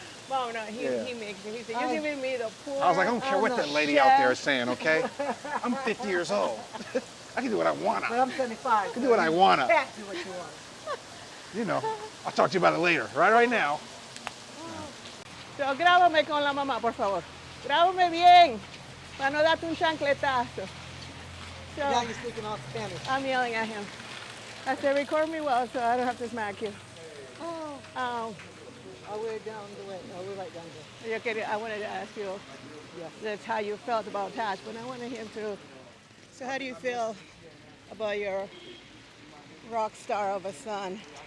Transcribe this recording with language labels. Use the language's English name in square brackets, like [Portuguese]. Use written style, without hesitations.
[English] Well, no, he Yeah. makes it. He said, you're giving me the poor. I was like, I don't care what that lady out there is saying, okay? I'm 50 years old. I can do what I wanna. But I'm 75. I can do what I wanna. Can't do what you want. You know, I'll talk to you about it later. Right now. [Spanish] So, grábame con la mamá, por favor. Grábame bien, para no darte un chancletazo. [English] So, Now you're speaking all Spanish. I'm yelling at him. I said, record me well so I don't have to smack you. Oh. Um, Oh, we're down the way. Oh, we're right down there. I wanted to ask you, that's how you felt about Taj, but I wanted him to. So how do you feel about your rock star of a son?